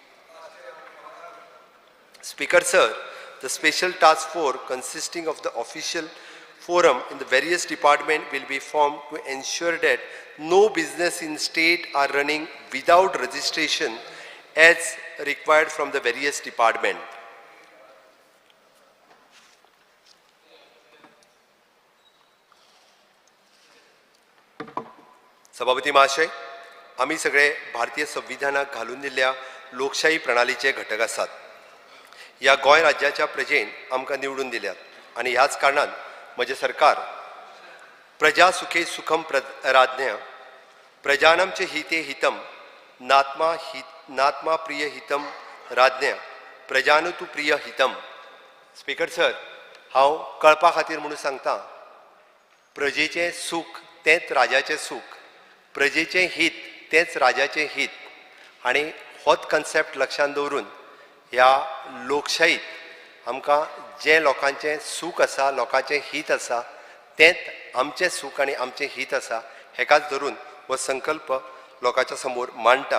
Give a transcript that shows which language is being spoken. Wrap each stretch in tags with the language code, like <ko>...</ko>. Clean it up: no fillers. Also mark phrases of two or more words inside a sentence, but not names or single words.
<en>Speaker Sir, the special task force consisting of the official forum in the various departments will be formed to ensure that no business in state are running without registration as required from the various departments.</en> <kok>सभापती महाशय, आम्ही सगळे भारतीय संविधानात घालून दिल्ल्या लोकशाही प्रणालीचे घटक आसात. या गोंय राज्याच्या प्रजेन आमकां निवडून दिल्यात आणि ह्याच कारणान म्हजे सरकार</kok> <sa>प्रजा सुखे सुखम राज्ञ प्रजानमचे हिते हितम नात्मा प्रिय हितम राज्ञ प्रजानुतु प्रिय हितम.</sa> <en>speaker sir,</en> <kok>हांव कळपा खातीर म्हणून सांगता, प्रजेचें सूख तेंच राजाचें सूख, प्रजेचें हित तेंच राजाचें हित आणि होच कन्सेप्ट लक्षांत दवरून ह्या लोकशाहीत आमकां जे लोकांचें सूख आसा, लोकांचें हित आसा, तेंच आमचें सूख आनी आमचें हित आसा, हेकाच धरून हो संकल्प लोकांच्या समोर मांडटा.</kok>